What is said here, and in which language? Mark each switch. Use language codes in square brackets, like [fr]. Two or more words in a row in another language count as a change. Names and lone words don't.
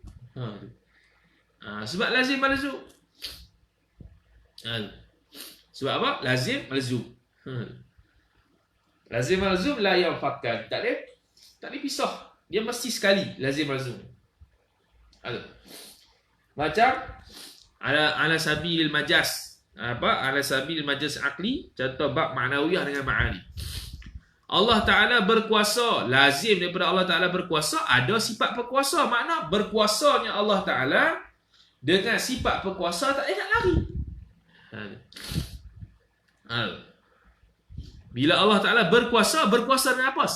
[ms] Sebab [ar] لازم ملزوم. [ms] Sebab apa? [ar] لازم ملزوم. لازم ملزوم لا ينفكان. [ms] Tak boleh pisah. Dia mesti sekali [ar] لازم ملزوم. [ms] Macam [ar] على سبيل المجاز. على سبيل المجاز العقلي, [ms] contoh bab ma'nawiyah dengan ma'ani. Allah Ta'ala berkuasa, lazim daripada Allah Ta'ala berkuasa, ada sifat berkuasa. Makna berkuasanya Allah Ta'ala dengan sifat berkuasa tak nak lari. Bila Allah Ta'ala berkuasa dengan apa?